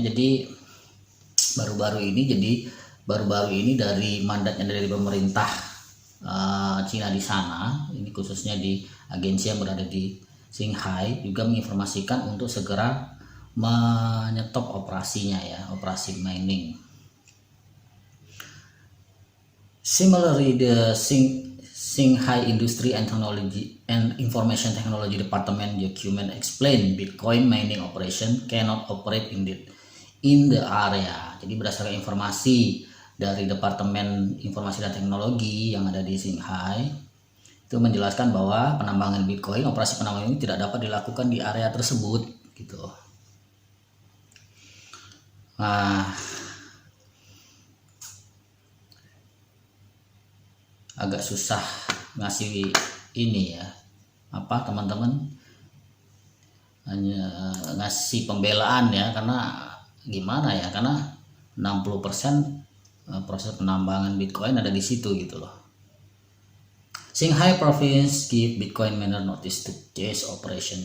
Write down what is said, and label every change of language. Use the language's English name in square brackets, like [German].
[Indonesian] Jadi baru-baru ini dari mandatnya dari pemerintah Cina di sana, ini khususnya di agensi yang berada di Shanghai juga menginformasikan untuk segera menyetop operasinya ya, operasi mining. [English] Similarly, the Shanghai Industry and Technology and Information Technology Department document explain Bitcoin mining operation cannot operate in the area. [Indonesian] Jadi berdasarkan informasi dari Departemen Informasi dan Teknologi yang ada di Shanghai itu menjelaskan bahwa penambangan Bitcoin, operasi penambangan ini tidak dapat dilakukan di area tersebut gitu. Agak susah ngasih ini ya teman-teman, hanya ngasih pembelaan ya, karena gimana ya, karena 60% proses penambangan Bitcoin ada di situ gitu loh. [English] Qinghai Province give Bitcoin miner notice to cease operation.